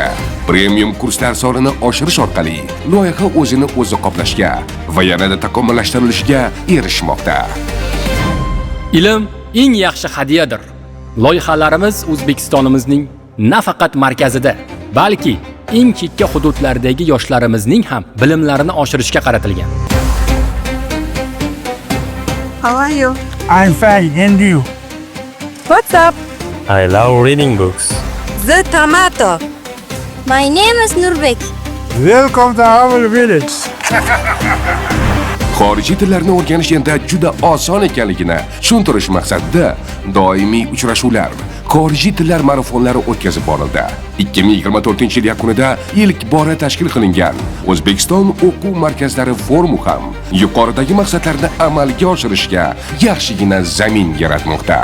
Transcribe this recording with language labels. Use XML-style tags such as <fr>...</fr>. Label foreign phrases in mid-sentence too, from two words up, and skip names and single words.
<uz>Premium kurslar sonini oshirish orqali loyiha o'zini o'zi qoplashga va yanada takomillashtirilishiga erishmoqda. Ilm eng yaxshi hadiyadir. Loyihalarimiz O'zbekistonimizning nafaqat markazida, balki eng chekka hududlardagi yoshlarimizning ham bilimlarini oshirishga qaratilgan.</uz> <en>How are you? I'm fine, and you? What's up? I love reading books. The tomato. My name is Nurbek. Welcome to our village.</en> <uz>Xorijiy tillarni o'rganish endi juda oson ekanligini tushuntirish maqsadida doimiy uchrashuvlar, xorijiy tillar marafonlari o'tkazib borildi. 2024-yil yakunida ilk bora tashkil qilingan O'zbekiston o'quv markazlari forumi ham yuqoridagi maqsadlarni amalga oshirishga yaxshigina zamin yaratmoqda.</uz>